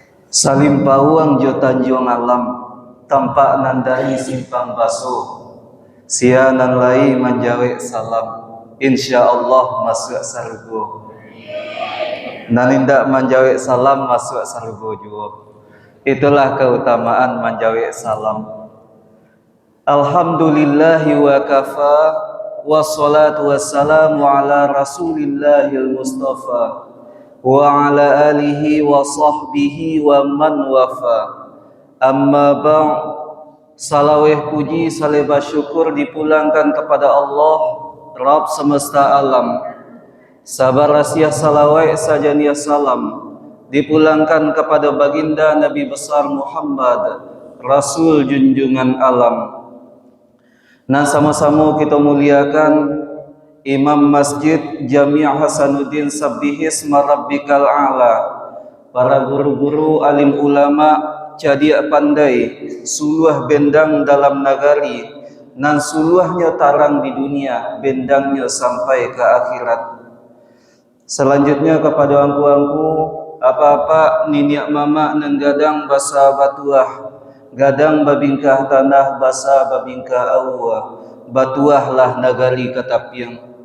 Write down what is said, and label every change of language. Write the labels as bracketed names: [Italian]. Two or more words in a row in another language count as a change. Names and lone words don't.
[Minangkabau] Salim pawang jo tanjung alam, tampak nandai simpang basuh, sia nan lai manjawe salam, [Arabic] إن شاء الله [Minangkabau] masuk sargo. Nanindak manjawe salam masuk sargo juga. Itulah keutamaan manjawe salam. [Arabic] الحمد لله وكفى والصلاة والسلام على رسول الله المصطفى وعلى آله وصحبه ومن وفى. أما بعد, [Minangkabau] salaweh puji salebah syukur [Indonesian] dipulangkan kepada Allah Rabb semesta alam. [Minangkabau] Sabar rahasia salawat sajaniya salam [Indonesian] dipulangkan kepada baginda Nabi besar Muhammad, Rasul junjungan alam. Nah, sama-sama kita muliakan Imam Masjid Jami' Hasanuddin [Arabic] سبح اسم ربك الأعلى, [Minangkabau] para guru-guru alim ulama cadia pandai, suluh bendang dalam nagari, nan suluhnya tarang di dunia, bendangnya sampai ke akhirat. Selanjutnya kepada angku-angku, apa-apa niniak mama nan gadang basa batuah, gadang babingkah tanah basa babingkah awah, batuahlah nagari katapiang.